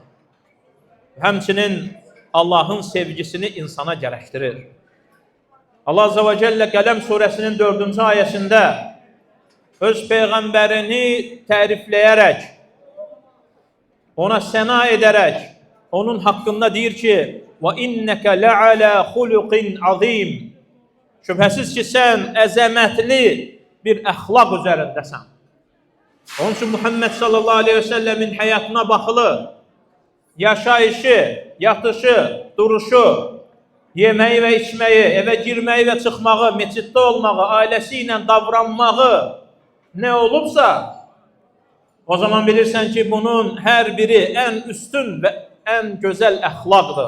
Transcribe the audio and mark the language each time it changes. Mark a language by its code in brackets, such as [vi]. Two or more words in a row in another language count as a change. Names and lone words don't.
[az] Həmçinin Allahın sevgisini insana gərəkdirir. Allah [ar] عز وجل [az] Qələm surəsinin 4-cü ayəsində öz Peyğəmbərini tərifləyərək, ona səna edərək, onun haqqında deyir ki, [ar] وَإِنَّكَ لَعَلَى خُلُقٍ عَظِيمٍ [az] Şübhəsiz ki, sən əzəmətli bir əxlaq üzərindəsən. Onun üçün Muhammed [ar] صلى الله عليه وسلم [az] həyatına baxılı, yaşayışı, yatışı, duruşu, yeməyi və içməyi, evə girməyi və çıxmağı, meçiddə olmağı, ailəsi ilə davranmağı nə olubsa, o zaman bilirsən ki, bunun hər biri ən üstün və ən gözəl əxlaqdır.